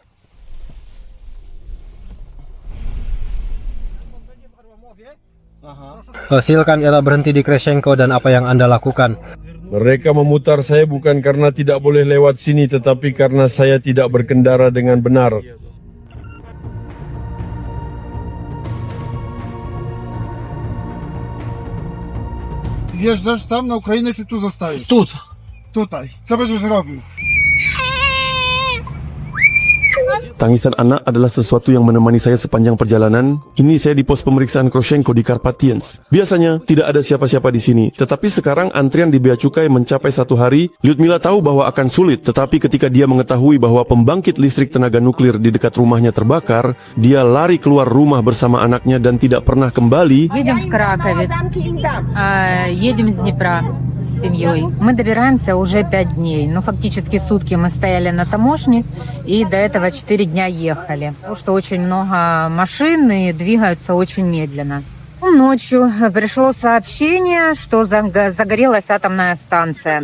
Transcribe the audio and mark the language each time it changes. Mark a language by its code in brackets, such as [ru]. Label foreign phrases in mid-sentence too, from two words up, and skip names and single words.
[id] Silakan Anda berhenti di Kreshenko dan apa yang Anda lakukan. Mereka memutar saya bukan karena tidak boleh lewat sini, tetapi karena saya tidak berkendara dengan benar. [pl] Wjeżdżasz tam na Ukrainę, czy tu zostajesz? Tutaj. Tutaj. Co będziesz robił? [id] Tangisan anak adalah sesuatu yang menemani saya sepanjang perjalanan. Ini saya di pos pemeriksaan Kroshenko di Karpatians. Biasanya tidak ada siapa-siapa di sini, tetapi sekarang antrian di bea cukai mencapai 1 hari. Lyudmila tahu bahwa akan sulit, tetapi ketika dia mengetahui bahwa pembangkit listrik tenaga nuklir di dekat rumahnya terbakar, dia lari keluar rumah bersama anaknya dan tidak pernah kembali. [ru] Едем в Краковец, едем с Днепра с семьей. Мы добираемся уже 5 дней. Ну, фактически сутки мы стояли на таможне, и до этого 4 дня ехали. Потому что очень много машин и двигаются очень медленно. Ночью пришло сообщение, что загорелась атомная станция.